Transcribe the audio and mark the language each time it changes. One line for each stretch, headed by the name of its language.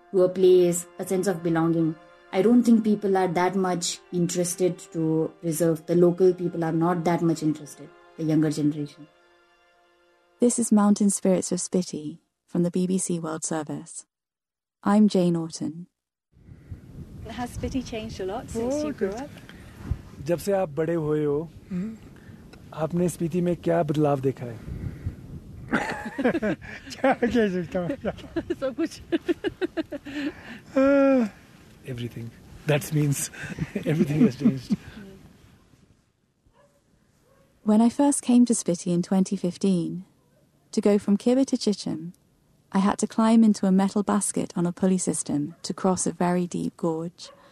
English: To a place, a sense of belonging. I don't think people are that much interested to preserve. The local people are not that much interested, the younger generation. This is Mountain Spirits of Spiti from the BBC World Service. I'm Jane Orton. Has Spiti changed a lot since you grew up?
Hindi: जब से आप बड़े हुए हो, आपने स्पीति में क्या बदलाव देखा है? क्या क्या सोचता हूँ? सब कुछ.
English: Everything. That means everything has changed. When I first came to Spiti in 2015, to go from Kibbe to Chichim, I had to climb into a metal basket on a pulley system to cross a very deep gorge.